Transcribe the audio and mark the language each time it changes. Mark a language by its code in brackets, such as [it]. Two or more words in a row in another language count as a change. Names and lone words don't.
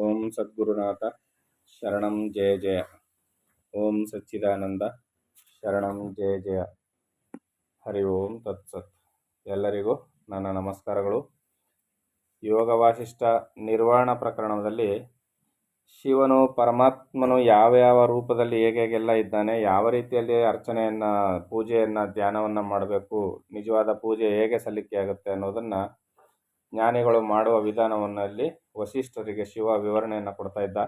[sa] ಓಂ ಸದ್ಗುರುನಾಥ ಶರಣಂ ಜಯ ಜಯ. ಓಂ ಸಚ್ಚಿದಾನಂದ ಶರಣಂ ಜಯ ಜಯ. ಹರಿ ಓಂ ತತ್ಸತ್. [kn] ಎಲ್ಲರಿಗೂ ನನ್ನ ನಮಸ್ಕಾರಗಳು. ಯೋಗ ವಾಸಿಷ್ಠ ನಿರ್ವಾಣ ಪ್ರಕರಣದಲ್ಲಿ ಶಿವನು ಪರಮಾತ್ಮನು ಯಾವ ಯಾವ ರೂಪದಲ್ಲಿ ಹೇಗೆಲ್ಲ ಇದ್ದಾನೆ, ಯಾವ ರೀತಿಯಲ್ಲಿ ಅರ್ಚನೆಯನ್ನು ಪೂಜೆಯನ್ನು ಧ್ಯಾನವನ್ನು ಮಾಡಬೇಕು, ನಿಜವಾದ ಪೂಜೆ ಹೇಗೆ ಸಲ್ಲಿಕೆ ಆಗುತ್ತೆ ಅನ್ನೋದನ್ನು ಜ್ಞಾನಿಗಳು ಮಾಡುವ ವಿಧಾನವನ್ನಲ್ಲಿ ವಸಿಷ್ಠರಿಗೆ ಶಿವ ವಿವರಣೆಯನ್ನು ಕೊಡ್ತಾ ಇದ್ದ.